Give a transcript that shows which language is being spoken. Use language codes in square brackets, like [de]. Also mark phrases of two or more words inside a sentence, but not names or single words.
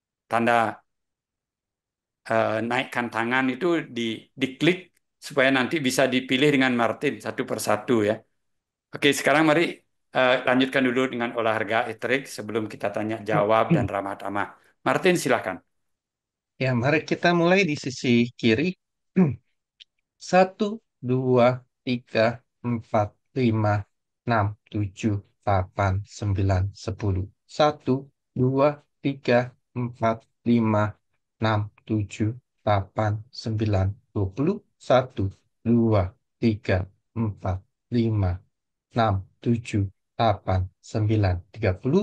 [id] tanda naikkan tangan itu di diklik supaya nanti bisa dipilih dengan Martin satu persatu ya. Oke, sekarang mari lanjutkan dulu dengan olahraga iterik sebelum kita tanya jawab dan ramah tamah. Martin, silakan. Ya, mari kita mulai di sisi kiri. Satu, dua, tiga, empat, lima, enam, tujuh, delapan, sembilan, sepuluh. Satu, dua, tiga, empat, lima, enam, tujuh, delapan, sembilan, 20. Satu, dua, tiga, empat, lima, enam, tujuh, delapan, sembilan, 30.